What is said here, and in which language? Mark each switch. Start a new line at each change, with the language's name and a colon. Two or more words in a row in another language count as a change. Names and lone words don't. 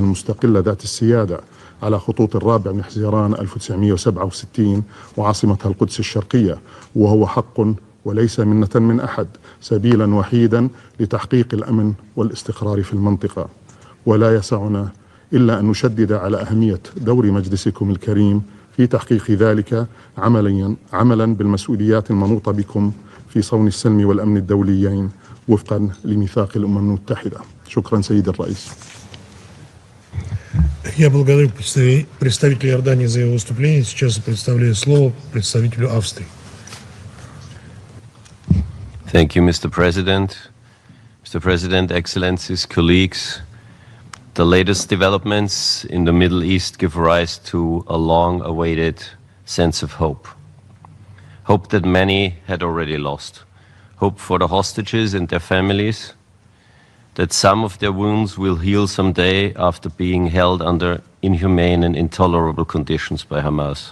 Arabic: المستقلة ذات السيادة على خطوط 4 من حزيران 1967 وعاصمتها القدس الشرقية، وهو حق وليس منة من أحد سبيلا وحيدا لتحقيق الأمن والاستقرار في المنطقة، ولا يسعنا إلا أن نشدد على أهمية دور مجلسكم الكريم في تحقيق ذلك عملا بالمسؤوليات المنوطة بكم في صون السلم والأمن الدوليين وفقا لميثاق الأمم المتحدة. شكرا سيد الرئيس.
Russian: Я благодарю представителя Иордании за его выступление. Сейчас предоставляю слово представителю Австрии.
English: Thank you, Mr. President. Mr. President, Excellencies, colleagues, the latest developments in the Middle East give rise to a long-awaited sense of hope. Hope that many had already lost. Hope for the hostages and their families, that some of their wounds will heal someday after being held under inhumane and intolerable conditions by Hamas.